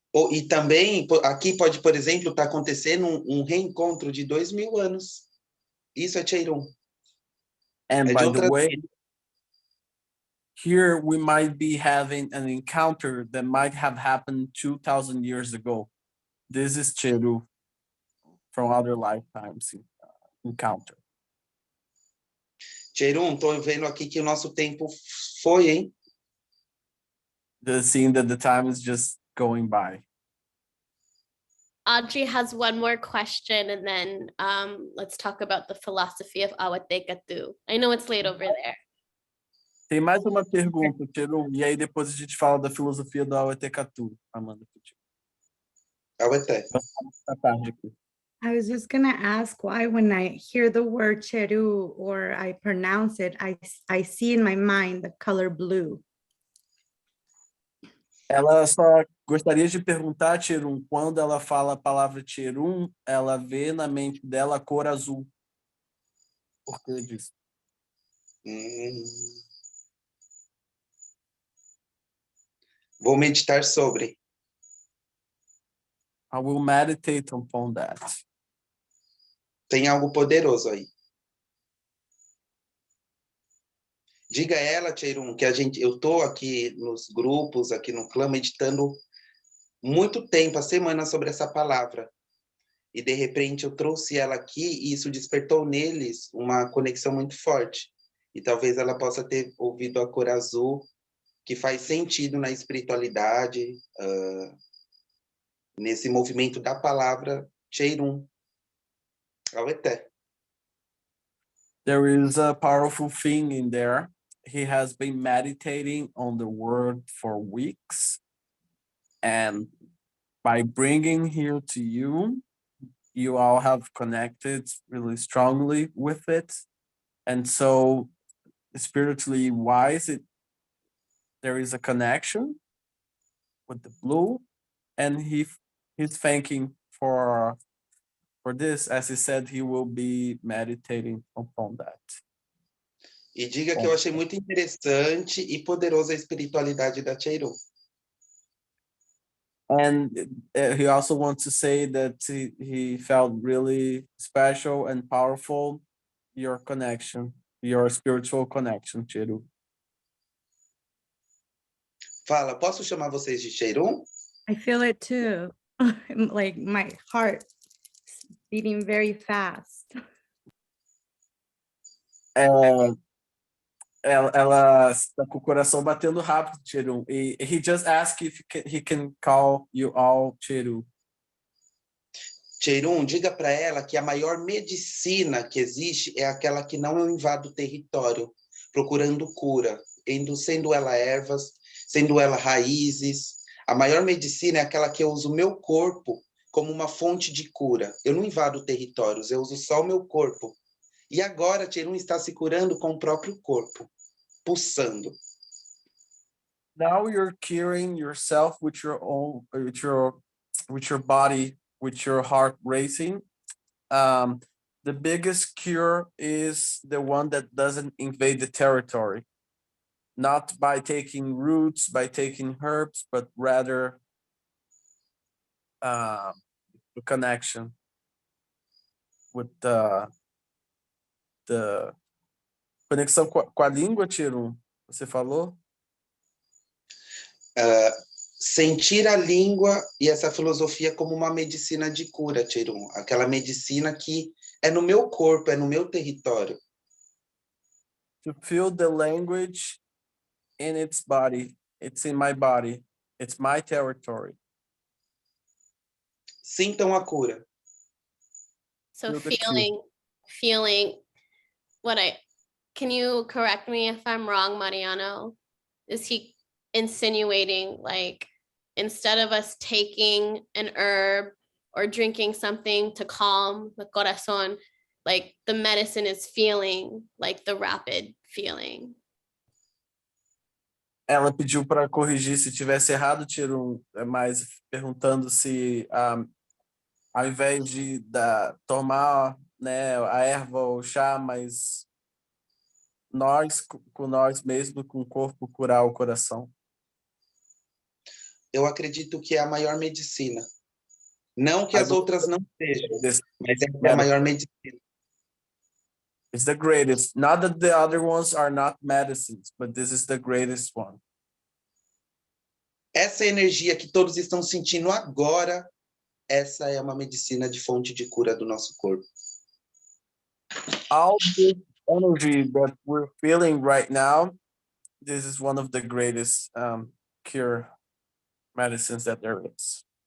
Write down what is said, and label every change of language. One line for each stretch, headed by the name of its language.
Portuguese: E também, aqui pode, por exemplo, estar acontecendo um reencontro de 2000 anos. Isso é Cheirum.
English: And
Portuguese: É de
English: by the
Portuguese: outra
English: way,
Portuguese: vida.
English: here we might be having an encounter that might have happened 2,000 years ago. This is Cheru from other lifetimes encounter.
Portuguese: Cheirum, estou vendo aqui que o nosso tempo foi, hein?
English: Seeing that the time is just going by. Audrey has one more question, and then let's talk about the philosophy of Awatekatu. I know it's late over there.
Portuguese: Tem mais uma pergunta, Cheru, e aí depois a gente fala da filosofia do Awatekatu, Amanda. Awete. Tá tarde aqui.
English: I was just gonna ask why when I hear the word Cheru or I pronounce it, I see in my mind the color blue.
Portuguese: Ela só gostaria de perguntar, Cherum, quando ela fala a palavra Cherum, ela vê na mente dela a cor azul. Por que disso? Vou meditar sobre.
English: I will meditate upon that.
Portuguese: Tem algo poderoso aí. Diga a ela, Cheirum, que eu tô aqui nos grupos, aqui no clã, meditando muito tempo, a semana, sobre essa palavra. E, de repente, eu trouxe ela aqui e isso despertou neles uma conexão muito forte. E talvez ela possa ter ouvido a cor azul, que faz sentido na espiritualidade, nesse movimento da palavra Cheirum. Aueté.
English: There is a powerful thing in there. He has been meditating on the word for weeks. And by bringing here to you, you all have connected really strongly with it. And so spiritually wise, there is a connection with the blue, and he's thanking for this. As he said, he will be meditating upon that.
Portuguese: E diga que eu achei muito interessante e poderosa a espiritualidade da Cheiru.
English: And he also wants to say that he felt really special and powerful, your connection, your spiritual connection, Cheiru.
Portuguese: Fala, posso chamar vocês de Cheiru?
English: I feel it too. Like my heart beating very fast.
Portuguese: Ela está com o coração batendo rápido, Cheiru.
English: E he just asked if he can call you all Cheiru.
Portuguese: Cheiru, diga para ela que a maior medicina que existe é aquela que não invade o território, procurando cura, sendo ela ervas, sendo ela raízes. A maior medicina é aquela que eu uso o meu corpo como uma fonte de cura. Eu não invado territórios, eu uso só o meu corpo. E agora Cheiru está se curando com o próprio corpo, pulsando.
English: Now you're curing yourself with your own, with your body, with your heart racing. The biggest cure is the one that doesn't invade the territory, not by taking roots, by taking herbs, but rather the connection with the
Portuguese: conexão com a língua, Cheiru, você falou? Sentir a língua e essa filosofia como uma medicina de cura, Cheiru. Aquela medicina que é no meu corpo, é no meu território.
English: To feel the language in its body. It's in my body. It's my territory.
Portuguese: Sintam a cura.
English: So Feel the cue. feeling can you correct me if I'm wrong, Mariano? Is he insinuating like instead of us taking an herb or drinking something to calm the corazón, like the medicine is feeling like the rapid feeling?
Portuguese: Ela pediu para corrigir se tivesse errado, Cheiru, mas perguntando se ao invés de tomar, né, a erva ou chá, mas nós, com nós mesmos, com o corpo, curar o coração. Eu acredito que é a maior medicina. Não que as outras não sejam, mas é a maior medicina.
English: It's the greatest. Not that the other ones are not medicines, but this is the greatest one.
Portuguese: Essa energia que todos estão sentindo agora, essa é uma medicina de fonte de cura do nosso corpo.
English: All this energy that we're feeling right now, this is one of the greatest cure medicines that there is.